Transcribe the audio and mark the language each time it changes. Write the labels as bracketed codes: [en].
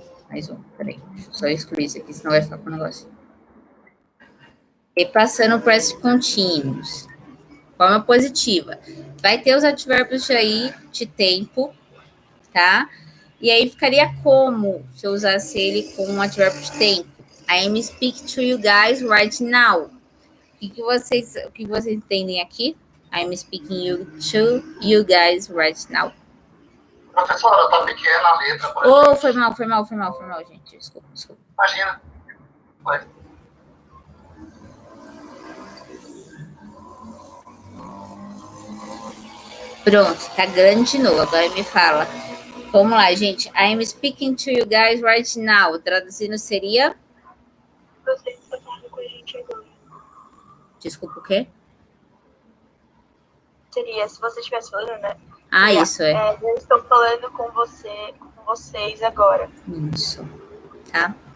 [pt] Mais um, peraí. Deixa eu só excluir isso aqui, senão vai ficar com o negócio. E passando para os contínuos. Forma positiva. Vai ter os advérbios aí de tempo, tá? E aí ficaria como se eu usasse ele com um advérbio de tempo? [en] I am speaking to you guys right now. [pt] O que vocês entendem aqui? [en] I'm speaking to you guys right now. [pt] Professora, tá pequena a letra. Oh, foi mal, gente. Desculpa. Imagina. Vai. Pronto, tá grande de novo. Agora me fala. Vamos lá, gente. [en] I'm speaking to you guys right now. [pt] Traduzindo seria... Você está falando com a gente agora. Desculpa, o quê? Seria, se você estivesse falando, né? Ah, isso é. Eu estou falando com vocês agora. Isso, tá?